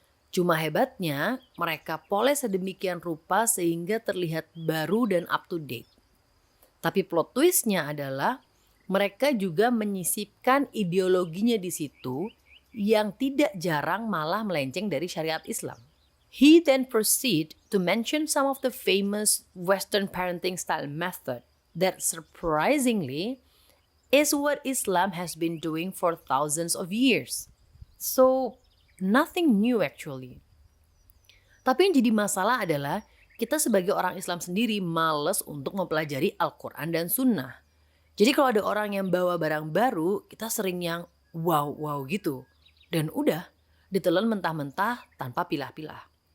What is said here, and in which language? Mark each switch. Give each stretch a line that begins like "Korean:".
Indonesian: Cuma hebatnya mereka poles sedemikian rupa sehingga terlihat baru dan up to date. Tapi plot twist-nya adalah mereka juga menyisipkan ideologinya di situ yang tidak jarang malah melenceng dari syariat Islam.
English: He then proceed to mention some of the famous Western parenting style method that surprisingly is what Islam has been doing for thousands of years. So, nothing new actually.
Indonesian: Tapi yang jadi masalah adalah kita sebagai orang Islam sendiri males untuk mempelajari Al-Quran dan Sunnah. Jadi kalau ada orang yang bawa barang baru, kita sering yang wow gitu. Dan udah, ditelan mentah-mentah tanpa pilah-pilah.